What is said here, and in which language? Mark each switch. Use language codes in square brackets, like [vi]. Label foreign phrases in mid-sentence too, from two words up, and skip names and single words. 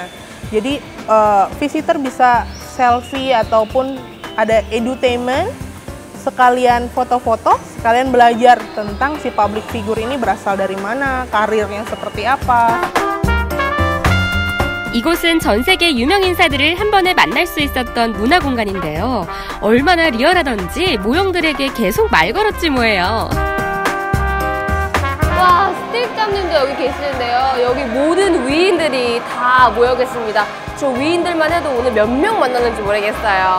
[id] Jadi visitor bisa selfie ataupun ada edutainment, sekalian foto-foto, sekalian belajar tentang si [en] public figure [id] ini berasal dari mana, karirnya seperti apa. [ko] 이곳은 전 세계 유명 인사들을 한 번에 만날 수 있었던 문화 공간인데요. 얼마나 리얼하던지 모형들에게 계속 말 걸었지 뭐예요. 와, 스티브잡님도 여기 계시는데요. 여기 모든 위인들이 다 모여 계십니다. 저 위인들만 해도 오늘 몇 명 만나는지 모르겠어요.